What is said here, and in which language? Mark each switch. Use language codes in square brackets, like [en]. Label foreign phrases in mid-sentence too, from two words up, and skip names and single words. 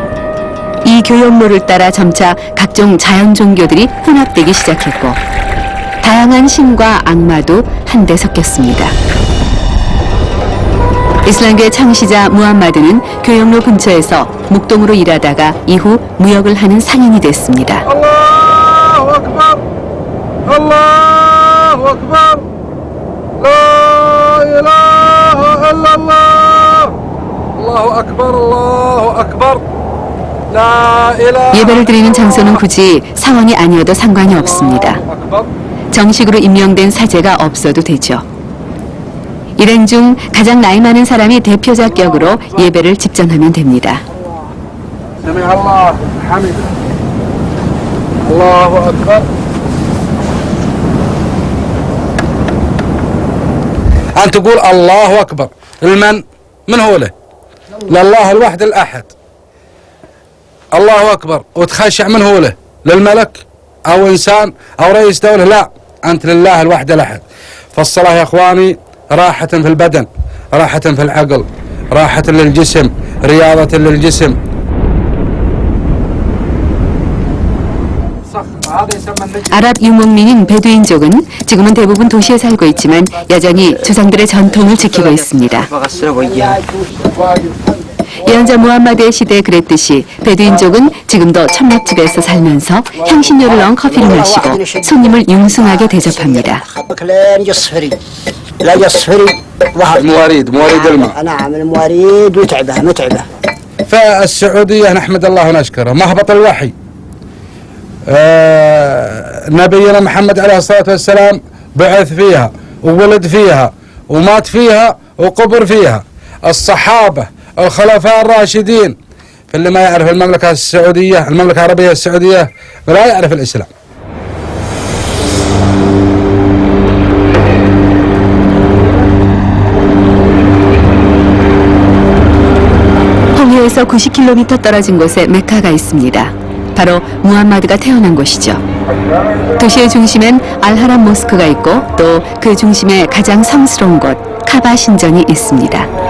[ko] 이 교역로를 따라 점차 각종 자연 종교들이 혼합되기 시작했고 다양한 신과 악마도 한데 섞였습니다. 이슬람교의 창시자 무함마드는 교역로 근처에서 목동으로 일하다가 이후 무역을 하는 상인이 됐습니다. [ar] الله أكبر الله أكبر لا إله إلا الله الله أكبر الله أكبر لا إله [ko] 예배를 드리는 장소는 굳이 사원이 아니어도 상관이 없습니다. [ar] أكبر [ko] 정식으로 임명된 사제가 없어도 되죠. 일행 중 가장 나이 많은 사람이 대표자 격으로 예배를 집전하면 됩니다. [ar] سمع الله حمده الله أكبر أن تقول الله أكبر من هو له لله الواحد الأحد الله أكبر وتخشع من هو له للملك أو إنسان أو رئيس دولة لا أنت لله الواحد الأحد فالصلاة يا أخواني راحة في البدن راحة في العقل راحة للجسم رياضة للجسم [ko] 아랍 유목민인 베두인족은 지금은 대부분 도시에 살고 있지만 여전히 조상들의 전통을 지키고 있습니다. 예언자 무함마드의 시대에 그랬듯이 베두인족은 지금도 천막집에서 살면서 향신료를 넣은 커피를 마시고 손님을 융숭하게 대접합니다. [ar] مواريد الماء نعم المواريد متعبة فالسعودية نحمد الله ونشكره مهبط الوحي نبينا محمد عليه الصلاة والسلام بعث فيها وولد فيها ومات فيها وقبر فيها الصحابة الخلفاء الراشدين فاللي ما يعرف المملكة السعودية المملكة العربية السعودية لا يعرف الإسلام. [ko] 홍해에서 90km 떨어진 곳에 메카가 있습니다. 바로 무함마드가 태어난 곳이죠. 도시의 중심엔 알하람 모스크가 있고 또 그 중심에 가장 성스러운 곳 카바 신전이 있습니다.